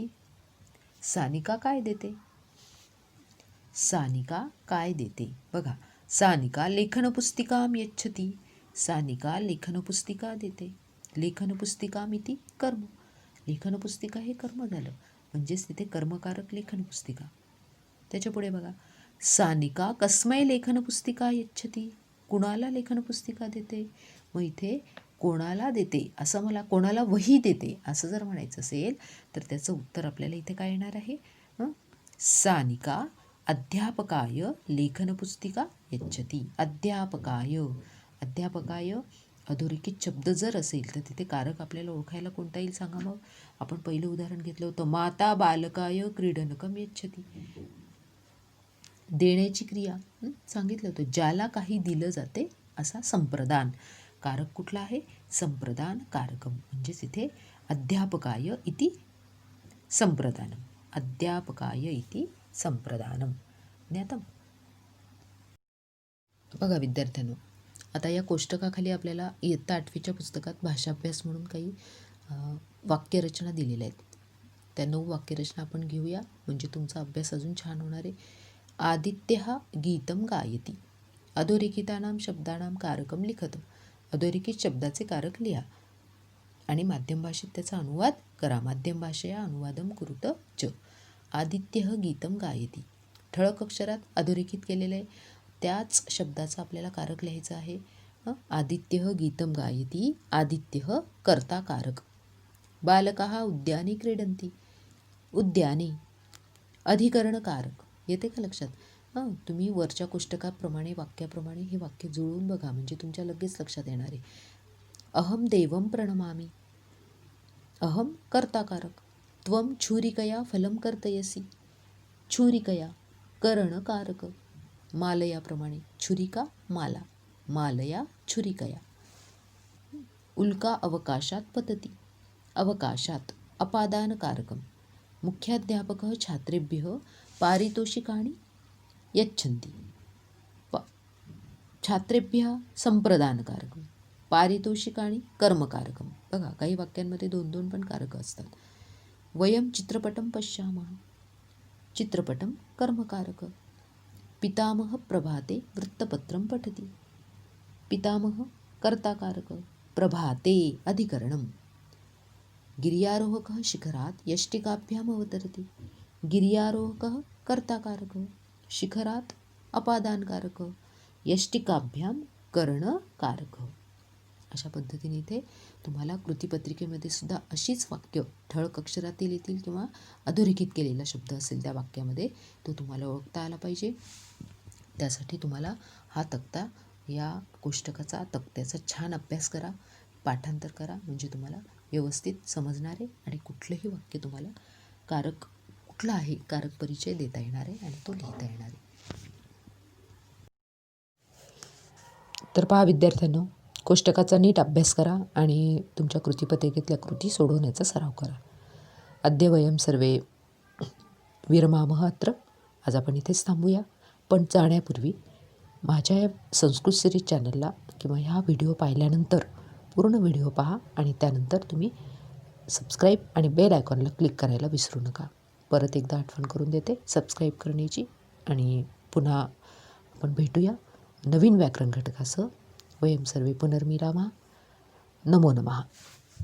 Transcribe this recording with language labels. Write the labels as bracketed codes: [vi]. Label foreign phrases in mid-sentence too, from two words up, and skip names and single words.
[mr] सानिका काय देते? सानिका काय देते? [sa] बघा, सानिका लेखनपुस्तिकां यच्छती. [mr] सानिका लेखनपुस्तिका देते. [sa] लेखनपुस्तिकामिति कर्म. [mr] लेखनपुस्तिका हे कर्म झालं, म्हणजेच तिथे कर्मकारक लेखनपुस्तिका. [sa] त्याच्या पुढे बघा, सानिका कस्मै लेखनपुस्तिका यच्छती? [mr] कुणाला लेखनपुस्तिका देते? मग इथे कोणाला देते असं, मला कोणाला वही देते असं जर म्हणायचं असेल तर त्याचं उत्तर आपल्याला इथे काय येणार आहे? [sa] सानिका अध्यापकाय लेखनपुस्तिका यच्छती. [mr] अध्यापकाय, अध्यापकाय अधोरेखित शब्द जर असेल तर तिथे कारक आपल्याला ओळखायला कोणता येईल सांगा मग? आपण पहिलं उदाहरण घेतलं होतं, [sa] माता बालकाय क्रीडनकम यच्छती. [mr] देण्याची क्रिया सांगितलं होतं, ज्याला काही दिलं जाते असा संप्रदान. कारक कुठला आहे? [sa] संप्रदान कारकम. [mr] म्हणजेच इथे [sa] अध्यापकाय इति संप्रदानम. अध्यापकाय इति संप्रदानम. ज्ञातम? [mr] बघा विद्यार्थ्यांनो, आता या कोष्टकाखाली आपल्याला इयत्ता 8वीच्या पुस्तकात भाषाभ्यास म्हणून काही वाक्यरचना दिलेल्या आहेत. त्या 9 वाक्यरचना आपण घेऊया, म्हणजे तुमचा अभ्यास अजून छान होणार आहे. [sa] आदित्यः गीतं गायति. अधोरेखितानां शब्दानां कारकं लिखतु. [mr] अधोरेखित शब्दाचे कारक लिहा आणि माध्यम भाषेत त्याचा अनुवाद करा. [sa] माध्यम भाषया अनुवादम कुरुत च. आदित्यः गीतं गायति. [mr] ठळक अक्षरात अधोरेखित केलेलं आहे, त्याच शब्दाचा आपल्याला कारक लिहायचं आहे. [sa] आदित्यः गीतं गायति. आदित्यः कर्ता कारक. बालकाः उद्याने क्रीडन्ति. उद्याने अधिकरण कारक. [mr] येते का लक्षात? तुम्ही वरच्या कोष्टकाप्रमाणे वाक्याप्रमाणे हे वाक्य जुळवून बघा, म्हणजे तुमच्या लगेच लक्षात येणार आहे. [sa] अहम देवं प्रणमामि. अहम कर्ता कारक. त्वं छुरिकया फलं कर्तयसि. छुरिकया करण कारक. [mr] मालयाप्रमाणे छुरिका माला. [sa] मालया छुरिकया. उल्का अवकाशात पतति. अवकाशात अपादान कारकम. मुख्याध्यापकः छात्रेभ्यः पारितोषिकाणि यच्छन्ति. छात्रेभ्यः संप्रदानकारकम. पारितोषिकाणि कर्मकारकम. [mr] बघा, काही वाक्यांमध्ये 2-2 पण कारक असतात. [sa] वयम चित्रपटं पश्यामः. चित्रपटं कर्मकारक. पितामह प्रभाते वृत्तपत्रं पठति. पितामह कर्ताकारक. प्रभाते अधिकरणम. गिर्यारोहकः शिखरात् यष्टिकाभ्याम् अवतरति. गिर्यारोहकः कर्ताकारक. शिखरात अपादानकारक. यष्टिकाभ्याम करणकारक. [mr] अशा पद्धतीने इथे तुम्हाला कृतीपत्रिकेमध्ये सुद्धा अशीच वाक्य ठळक अक्षरातील येतील किंवा अधोरेखित केलेला शब्द असेल त्या वाक्यामध्ये, तो तुम्हाला ओळखता आला पाहिजे. त्यासाठी तुम्हाला हा तक्ता, या कोष्टकाचा तक्त्याचा छान अभ्यास करा, पाठांतर करा, म्हणजे तुम्हाला व्यवस्थित समजणार आहे आणि कुठलंही वाक्य तुम्हाला कारक कुठला आहे, कारक परिचय देता येणार आहे आणि तो लिहिता येणार आहे. तर पहा विद्यार्थ्यांनो, कोष्टकाचा नीट अभ्यास करा आणि तुमच्या कृतीपत्रिकेतल्या कृती सोडवण्याचा सराव करा. [sa] अद्य वयं सर्वे विरमामः अत्र. [mr] आज आपण इथेच थांबूया. पण जाण्यापूर्वी माझ्या या संस्कृत [en] series channel [mr] किंवा ह्या व्हिडिओ पाहिल्यानंतर पूर्ण व्हिडिओ पहा आणि त्यानंतर तुम्ही सबस्क्राईब आणि [en] bell icon [mr] क्लिक करायला विसरू नका. परत एकदा आठवण करून देते सबस्क्राईब करण्याची. आणि पुन्हा आपण भेटूया नवीन व्याकरण घटकासह. [sa] वयं सर्वे पुनर्मिलामः. नमो नमः.